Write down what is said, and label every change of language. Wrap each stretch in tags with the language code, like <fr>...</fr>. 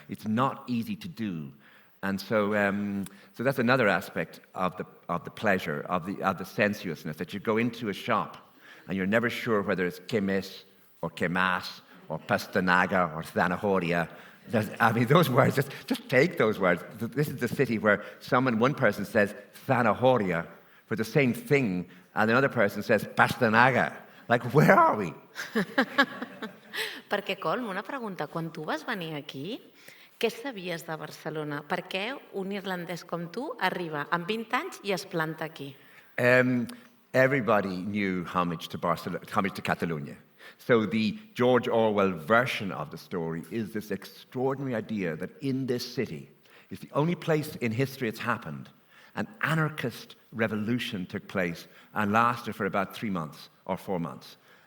<en>It's not easy to do. And so that's another aspect of the pleasure, of the sensuousness, that you go into a shop and you're never sure whether it's quemes or quemas or pastanaga or zanahoria. I mean, those words, just take those words. This is the city where one person says zanahoria for the same thing, and another person says pastanaga. Like, where are we?</en> <ca>Perquè, Colm, una pregunta. Quan tu vas venir aquí, què sabies de Barcelona? Per què un irlandès com tu arriba amb 20 anys i es planta aquí?</ca> <en>Everybody knew homage to Catalonia. So the George Orwell version of the story is this extraordinary idea that in this city, it's the only place in history it's happened, an anarchist revolution took place and lasted for about 3 months or 4 months.</en>